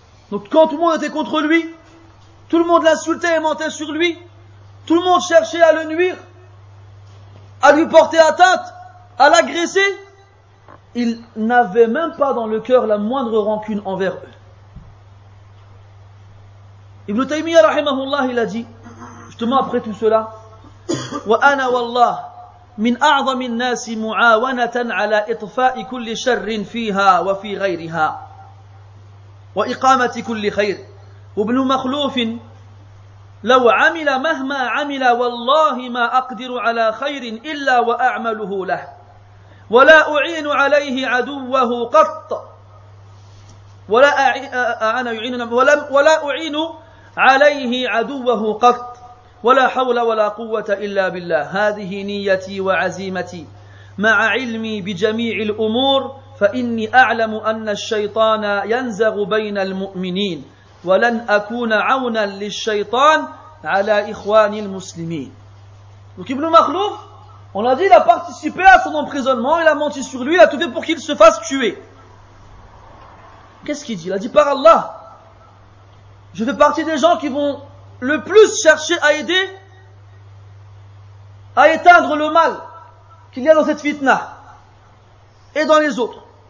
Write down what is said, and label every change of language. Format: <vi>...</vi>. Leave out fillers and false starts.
<fr>Donc quand tout le monde était contre lui, tout le monde l'insultait et mentait sur lui, tout le monde cherchait à le nuire, à lui porter atteinte, à l'agresser, il n'avait même pas dans le cœur la moindre rancune envers eux.</fr> <ar>Ibn Taymiyyah rahimahullah,</ar> <fr>il a dit, justement après tout cela,</fr> <ar>وَأَنَا وَاللَّهِ مِنْ أَعْظَمِ النَّاسِ مُعَاوَنَةً عَلَى إِطْفَاءِ كُلِّ شَرٍّ فِيهَا وَفِي غَيْرِهَا وإقامة كل خير وابن مخلوف لو عمل مهما عمل والله ما أقدر على خير إلا وأعمله له ولا أعين عليه عدوه قط ولا أعين عليه عدوه قط ولا حول ولا قوة إلا بالله هذه نيتي وعزيمتي مع علمي بجميع الأمور فإني أعلم أن الشيطان ينزغ بين المؤمنين ولن أكون عونا للشيطان على إخوان المسلمين.</ar> <fr>Donc Ibn Makhlouf, on l'a dit, il a participé à son emprisonnement, il a menti sur lui, il a tout fait pour qu'il se fasse tuer. Qu'est-ce qu'il dit? Il a dit, par Allah, je fais partie des gens qui vont le plus chercher à aider, à éteindre le mal qu'il y a dans cette fitna et dans les autres.</fr>